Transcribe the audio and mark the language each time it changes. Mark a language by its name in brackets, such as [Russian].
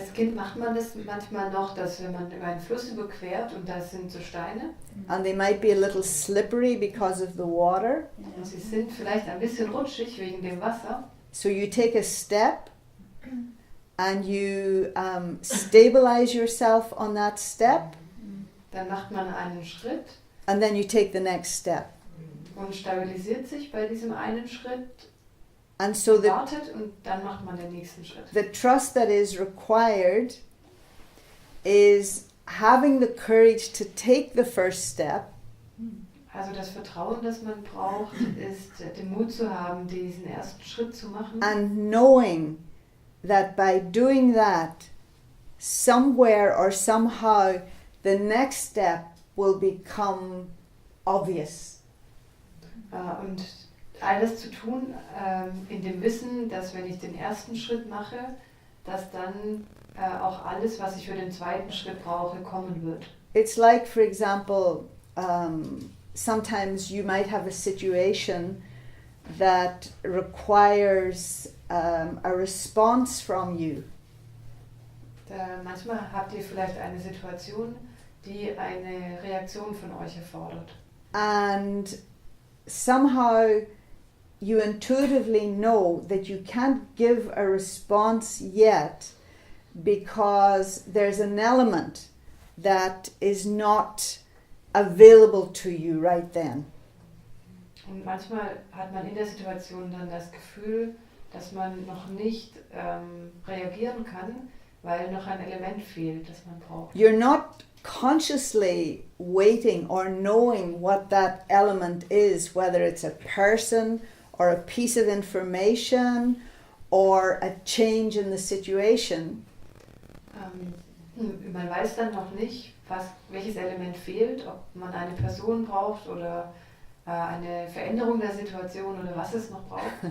[German] Als Kind macht man das manchmal noch, dass wenn man über einen Fluss überquert und da sind so Steine [English] And they might be a little slippery because of the water. [German] und sie sind vielleicht ein bisschen rutschig wegen dem Wasser. [English] So you take a step and you stabilize yourself on that step, [German] Dann macht man einen Schritt [English] and then you take the next step. [German] und stabilisiert sich bei diesem einen Schritt, [English] And so the [German] wartet und dann macht man den nächsten Schritt. [English] the trust that is required is having the courage to take the first step [German] Also das Vertrauen, das man braucht, ist den Mut zu haben, diesen ersten Schritt zu machen. [English] and knowing that by doing that, somewhere or somehow the next step will become obvious. [German] Und alles zu tun in dem Wissen, dass wenn ich den ersten Schritt mache, dass dann auch alles, was ich für den zweiten Schritt brauche, kommen wird. [English] It's like, for example, sometimes you might have a situation that requires a response from you. [German] Manchmal habt ihr vielleicht eine Situation, die eine Reaktion von euch erfordert. [English] And somehow you intuitively know that you can't give a response yet because there's an element that is not available to you right then. [German] Und manchmal hat man in der Situation dann das Gefühl, dass man noch nicht reagieren kann, weil noch ein Element fehlt, das man braucht. [English] You're not consciously waiting or knowing what that element is, whether it's a person or a piece of information or a change in the situation. [German] Man weiß dann noch nicht, welches Element fehlt, ob man eine Person braucht oder eine Veränderung der Situation oder was es noch braucht.